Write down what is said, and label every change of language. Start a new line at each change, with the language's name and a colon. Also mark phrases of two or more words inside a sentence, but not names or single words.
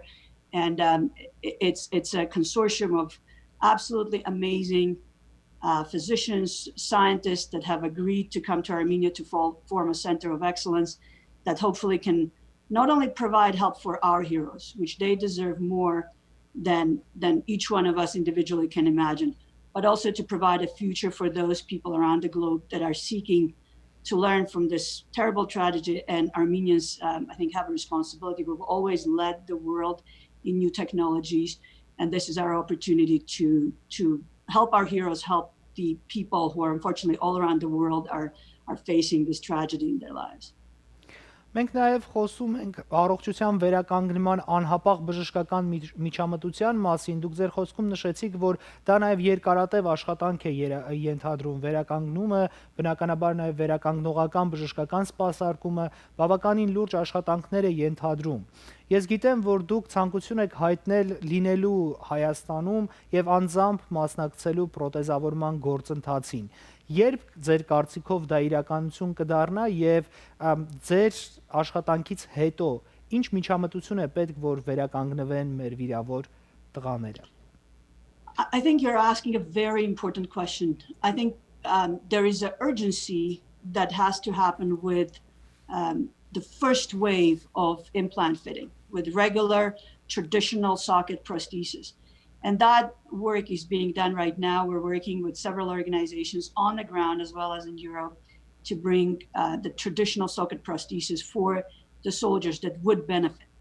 English: And it's a consortium of absolutely amazing physicians, scientists that have agreed to come to Armenia to form a center of excellence that hopefully can not only provide help for our heroes, which they deserve more than each one of us individually can imagine, but also to provide a future for those people around the globe that are seeking to learn from this terrible tragedy. And Armenians, I think, have a responsibility. We've always led the world in new technologies, and this is our opportunity to help our heroes, help the people who are unfortunately all around the world are facing this tragedy in their lives.
Armenian: Մենք նաև խոսում ենք առողջության վերականգնման անհապաղ բժշկական միջամտության մասին։ Դուք ձեր խոսքում նշեցիք, որ դա նաև երկարատև աշխատանք է ենթադրում։ Վերականգնումը, բնականաբար նաև վերականգնողական բժշկական սպասարկումը բավականին լուրջ աշխատանքներ է ենթադրում։ Ես գիտեմ, որ դուք ցանկություն եք հայտնել լինելու Հայաստանում եւ անձամբ մասնակցելու պրոթեզավորման գործընթացին։ Երբ ձեր կարծիքով դա իրականություն կդառնա եւ ձեր աշխատանքից հետո ինչ միջամտություն է պետք, որ վերականգնվեն մեր վիրավոր տղաները։
English: I think you're asking a very important question. I think there is an urgency that has to happen with the first wave of implant fitting, with regular traditional socket prosthesis. And that work is being done right now. We're working with several organizations on the ground as well as in Europe to bring the traditional socket prosthesis for the soldiers that would benefit.